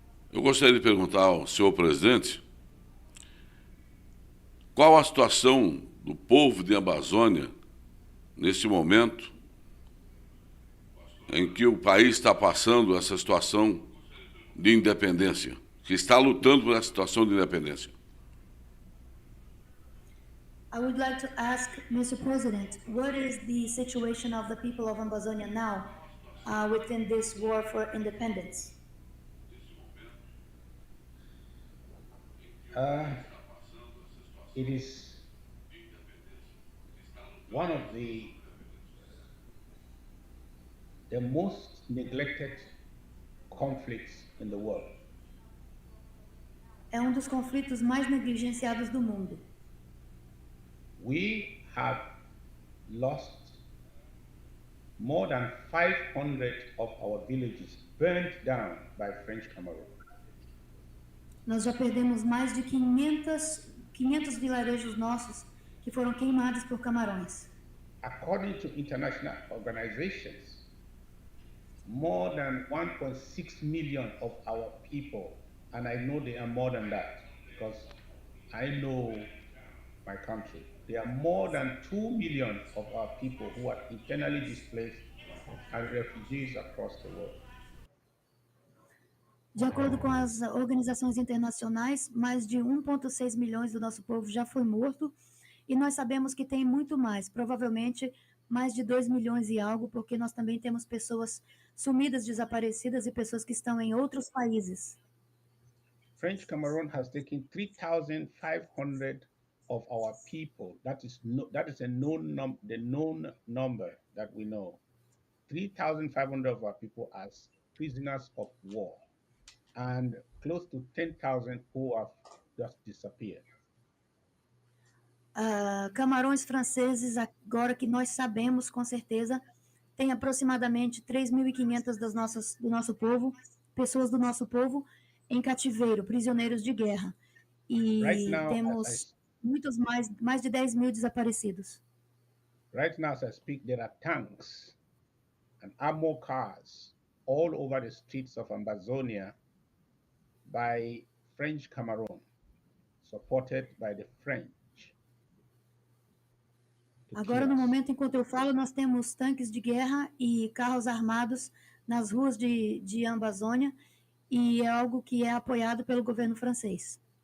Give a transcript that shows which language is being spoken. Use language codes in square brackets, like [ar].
[pt] Eu gostaria de perguntar ao senhor presidente qual a situação do povo de Amazônia nesse momento em que o país está passando essa situação de independência, que está lutando por essa situação de independência. [en] I would like to ask Mr. President, what is the situation of the people of Ambazonia now within this war for independence? It is one of the most neglected conflicts in the world. [pt] É um dos conflitos mais negligenciados do mundo. [en] We have lost more than 500 of our villages burned down by French Cameroon. [pt] Nós já perdemos mais de 500 vilarejos nossos que foram queimados por camarões. [en] According to international organizations, more than 1.6 million of our people, and I know they are more than that because I know my country, there are more than 2 million of our people who are internally displaced and refugees across the world. [pt] De acordo com as organizações internacionais, mais de 1,6 milhões do nosso povo já foi morto e nós sabemos que tem muito mais, provavelmente mais de 2 milhões e algo, porque nós também temos pessoas sumidas, desaparecidas e pessoas que estão em outros países. [en] French Cameroon has taken 3,500 of our people. That is the known number that we know. 3,500 of our people as prisoners of war, and close to 10,000 who have just disappeared. [pt] Camarões franceses, agora que nós sabemos com certeza, tem aproximadamente 3.500 do nosso povo, pessoas do nosso povo em cativeiro, prisioneiros de guerra. E [en] Right now, [pt] temos mais de 10 mil desaparecidos. [en] Right now, as I speak, there are tanks and armored cars all over the streets of Ambazonia by French Cameroon, supported by the French. [pt] Agora, no momento enquanto eu falo, nós temos tanques de guerra e carros armados nas ruas de Ambazônia, e é algo que é apoiado pelo governo francês.